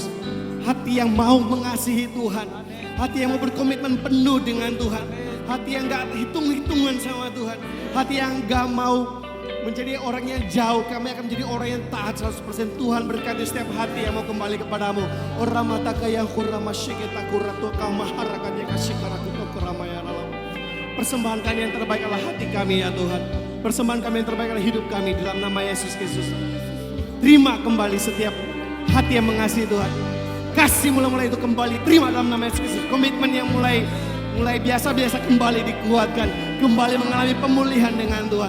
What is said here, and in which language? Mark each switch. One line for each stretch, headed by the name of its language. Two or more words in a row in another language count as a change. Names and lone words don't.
Indonesian: Hati yang mau mengasihi Tuhan, hati yang mau berkomitmen penuh dengan Tuhan, hati yang gak hitung-hitungan sama Tuhan, hati yang gak mau menjadi orang yang jauh, kami akan menjadi orang yang taat 100%. Tuhan berkati setiap hati yang mau kembali kepadamu. Oramataka yang kuramasyiketa kuratuka maharakanya kasyikarakuto kuramaya ralam. Persembahan kami yang terbaik adalah hati kami ya Tuhan. Persembahan kami yang terbaik adalah hidup kami dalam nama Yesus Kristus. Terima kembali setiap hati yang mengasihi Tuhan. Kasih mula-mula itu kembali, terima dalam nama Yesus Kristus. Komitmen yang mulai biasa-biasa kembali dikuatkan, kembali mengalami pemulihan dengan Tuhan.